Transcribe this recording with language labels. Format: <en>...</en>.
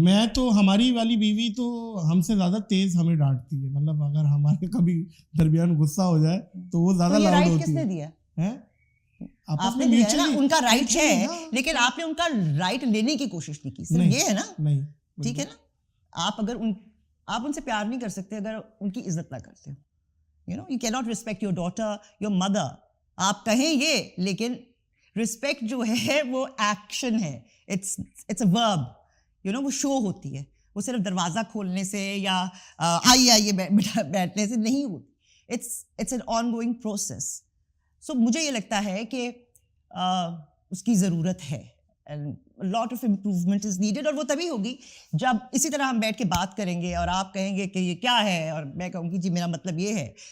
<ur>میں تو, ہماری والی بیوی تو ہم سے زیادہ تیز ہمیں ڈانٹتی ہے, مطلب اگر ہمارے کبھی درمیان غصہ ہو جائے تو وہ زیادہ لاؤڈ ہوتی ہے. کس نے دیا ہے؟ آپ نے دیا نا, ان کا رائٹ ہے, لیکن آپ نے ان کا رائٹ لینے کی کوشش نہیں کی, صرف یہ ہے نا. نہیں, ٹھیک ہے نا, آپ اگر آپ ان سے پیار نہیں کر سکتے اگر ان کی عزت نہ کرتے ہو.</ur> <en>you cannot respect your daughter, your mother.</en> <ur>آپ کہیں یہ, لیکن رسپیکٹ جو ہے وہ ایکشن ہے,</ur> <en>it's a verb,</en> <ur>وہ شو ہوتی ہے, وہ صرف دروازہ کھولنے سے یا آئیے بیٹھنے سے نہیں ہوتی.</ur> <en>It's an ongoing process.</en> <ur>سو مجھے یہ لگتا ہے کہ اس کی ضرورت ہے,</ur> <en>lot of improvement is needed,</en> <ur>اور وہ تبھی ہوگی جب اسی طرح ہم بیٹھ کے بات کریں گے اور آپ کہیں گے کہ یہ کیا ہے اور میں کہوں گی جی میرا مطلب یہ ہے.</ur>